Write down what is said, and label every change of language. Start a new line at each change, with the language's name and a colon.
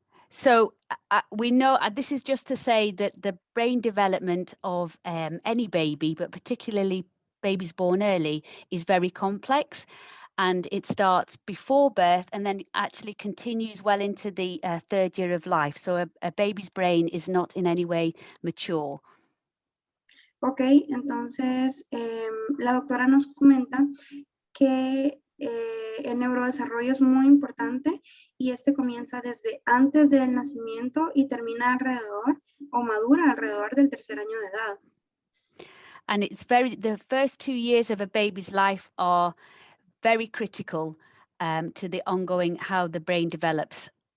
English: So we know, this is just to say that the brain development of any baby, but particularly babies born early, is very complex. And it starts before birth and then actually continues well into the third year of life. So a baby's brain is not in any way mature.
Spanish: Ok, entonces la doctora nos comenta que el neurodesarrollo es muy importante y este comienza desde antes del nacimiento y termina alrededor o madura alrededor del tercer año de edad.
English: And the first 2 years of a baby's life are very critical to the ongoing how the brain develops.